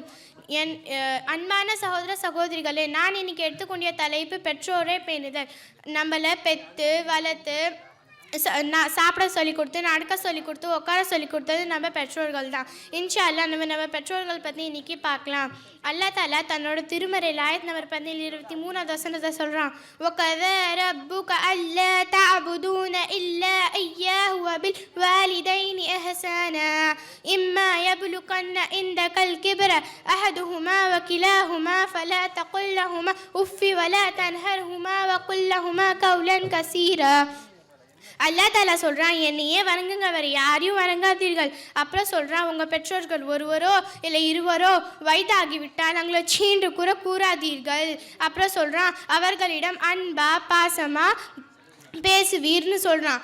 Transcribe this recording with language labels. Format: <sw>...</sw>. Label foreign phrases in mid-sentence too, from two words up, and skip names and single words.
<ta>என் அன்பான சகோதர சகோதரிகளே, நான் இன்னைக்கு எடுத்துக்கொண்ட தலைப்பு பெற்றோரே பேணுதல். நம்மளை பெற்று வளர்த்து சாப்பிட சொல்லி கொடுத்து, நடக்க சொல்லி கொடுத்து, உட்கார சொல்லி கொடுத்தது நம்ம பெற்றோர்கள் தான்.</ta> <ar>إن شاء الله</ar> <ta>நம்ம பெற்றோர்கள் பற்றி இன்னைக்கு பார்க்கலாம்.</ta> <ar>الله تعالى</ar> <ta>தன்னோட திருமறையில் ஆயத் நம்பர் 23 வசனத்தை சொல்கிறான்.</ta> <ar>وَقَضَى رَبُّكَ أَلَّا تَعْبُدُونَ إِلَّا إِيَّاهُ وَبِالْوَالِدَيْنِ إِحْسَانًا إِمَّا يَبْلُغَنَّ عِندَكَ الْكِبَرَ أَحَدُهُمَا وَكِلَاهُمَا فَلَا تَقُل لَّهُمَا أُفٍّ وَلَا تَنْهَرْهُمَا وَقُل لَّهُمَا قَوْلًا كَثِيرًا. الله تعالى</ar> <ta>சொல்கிறான், என்னையே வணங்குங்க, வேறு யாரையும் வணங்காதீர்கள். அப்புறம் சொல்கிறான், உங்கள் பெற்றோர்கள் ஒருவரோ இல்லை இருவரோ வயதாகிவிட்டால் அவங்கள சீன்று கூறாதீர்கள். அப்புறம் சொல்கிறான், அவர்களிடம் அன்பா பாசமாக பேசுவீர்னு சொல்கிறான்.</ta>